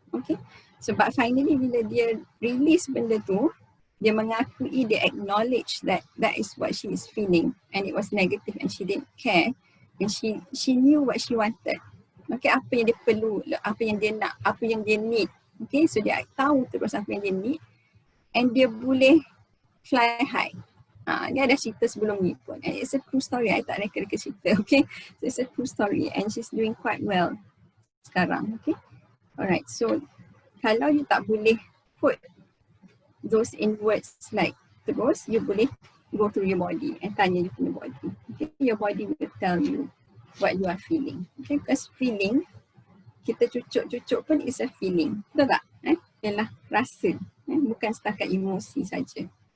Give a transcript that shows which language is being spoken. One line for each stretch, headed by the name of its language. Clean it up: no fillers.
English: Okay, sebab finally bila dia release benda tu, dia mengakui, dia acknowledge that is what she is feeling and it was negative and she didn't care, and she knew what she wanted.
Malay: Okay, apa yang dia perlu, apa yang dia nak, apa yang dia need. Okay, so dia tahu terus apa yang dia need and dia boleh fly high. Ni ada cerita sebelum ni pun, and it's a true story. I tak reka-reka cerita.
English: Okay, so it's a true story and she's doing quite well sekarang. Okay, alright, so kalau you tak boleh put those in words like terus, you boleh go through your body and tanya you punya body. Okay, your body will tell you what you are feeling. Okay, because feeling, kita cucuk-cucuk pun is a feeling.
Malay: Betul tak? Ialah rasa, bukan setakat emosi saja.